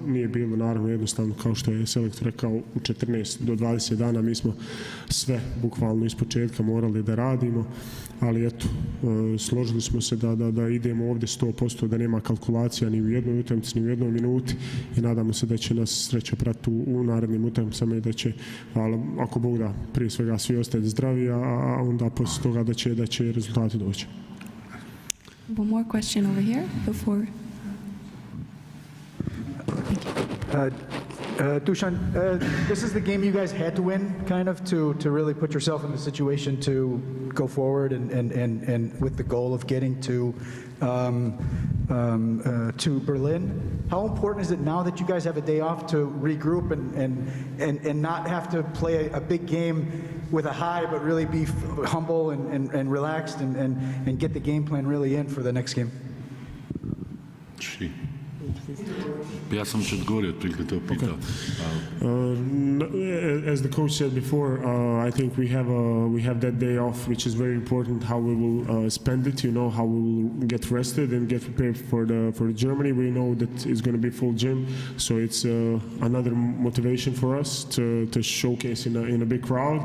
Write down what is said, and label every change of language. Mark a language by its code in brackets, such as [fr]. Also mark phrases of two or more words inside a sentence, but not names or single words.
[sr] nije bilo naravno jednostavno, kao što je selektor rekao, u 14 do 20 dana mi smo sve bukvalno iz početka morali da radimo, ali eto, složili smo se da idemo ovdje 100%, da nema kalkulacija ni u jednoj utakmici, ni u jednoj minuti i nadamo se da će nas sreća pratiti u narednim utakmicama i da će, ako Bog da, prije svega svi ostati zdravi, a onda poslije toga da će rezultati doći. [en] One more question over here before. Dusan, this is the game you guys had to win, kind of, to really put yourself in the situation to go forward and with the goal of getting to Berlin. How important is it now that you guys have a day off to regroup and not have to play a big game with a high, but really be humble and relaxed and get the game plan really in for the next game? [sr] Ja sam već odgovorio, otprilike to pitao. [en] As the coach said before, I think we have that day off, which is very important. How we will spend it, how we will get rested and get prepared for Germany. We know that it's going to be full gym, so it's another motivation for us to showcase in a big crowd.